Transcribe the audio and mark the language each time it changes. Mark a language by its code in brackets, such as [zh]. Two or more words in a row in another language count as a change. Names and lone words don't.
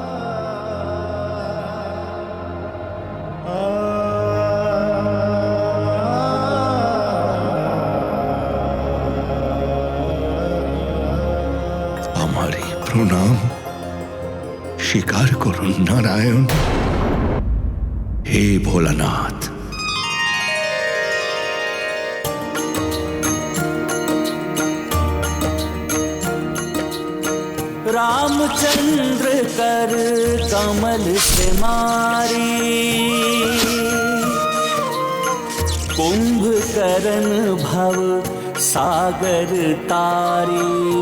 [bn] আমার এই প্রণাম স্বীকার করুন নারায়ণ। হে ভোলানাথ, [awa] रामचंद्र कर कमल से मारी, कुंभकर्ण भव सागर तारी।